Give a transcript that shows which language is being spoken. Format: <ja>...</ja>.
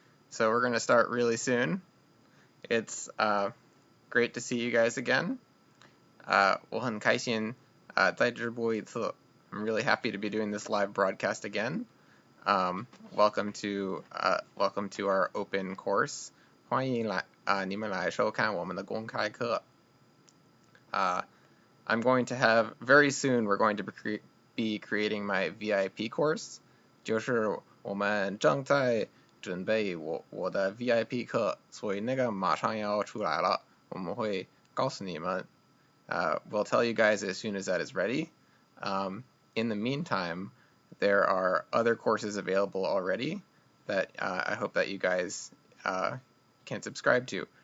<en>So we're gonna start really soon. It's great to see you guys again.</en> <zh>我很开心再直播一次。</zh> <en>I'm really happy to be doing this live broadcast again. Welcome to our open course.</en> <zh>欢迎你们来收看我们的公开课。</zh> <en>I'm going to have very soon. We're going to be creating my VIP course.</en> <zh>就是我们正在准备我的 VIP 课，所以那个马上要出来了，我们会告诉你们。</zh> <en>We'll tell you guys as soon as that is ready. In the meantime, there are other courses available already that I hope that you guys can subscribe to.</en>